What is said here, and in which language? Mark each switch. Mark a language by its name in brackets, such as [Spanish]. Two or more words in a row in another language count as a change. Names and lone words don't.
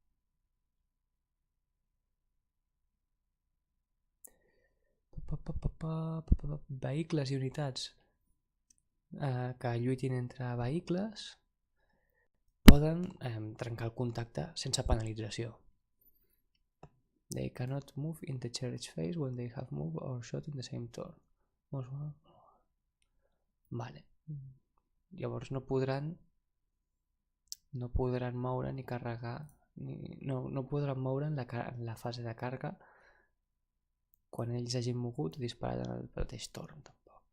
[Catalan] Vehicles i unitats que lluitin entre vehicles poden trencar el contacte sense penalització. [English] They cannot move in the charge phase when they have moved or shot in the same turn. [Catalan] Vale. Llavors no podran moure ni carregar, no podran moure en la fase de càrrega quan ells hagin mogut o disparat en el mateix torn, tampoc.